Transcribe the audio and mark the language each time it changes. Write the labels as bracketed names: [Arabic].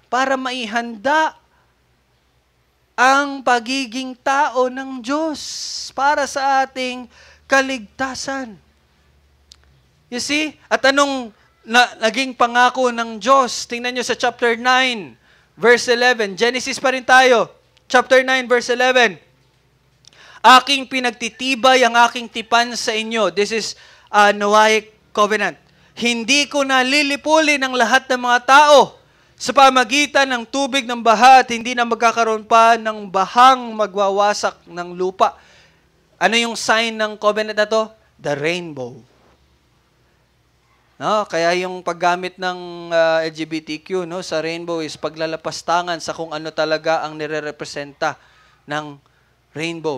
[Filipino] Para maihanda ang pagiging tao ng Diyos para sa ating kaligtasan. [English] You see? [Filipino] At anong naging pangako ng Diyos? Tingnan nyo sa chapter 9, verse 11. Genesis pa rin tayo. Chapter 9, verse 11. Aking pinagtitibay ang aking tipan sa inyo. [English] This is Noahic covenant. [Filipino] Hindi ko nalilipulin ang lahat ng mga tao sa pamagitan ng tubig ng baha at hindi na magkakaroon pa ng bahang magwawasak ng lupa. Ano yung sign ng covenant na to? [English] The rainbow. [Filipino] No, kaya yung paggamit ng LGBTQ sa rainbow is paglalapastangan sa kung ano talaga ang nire-representa ng rainbow.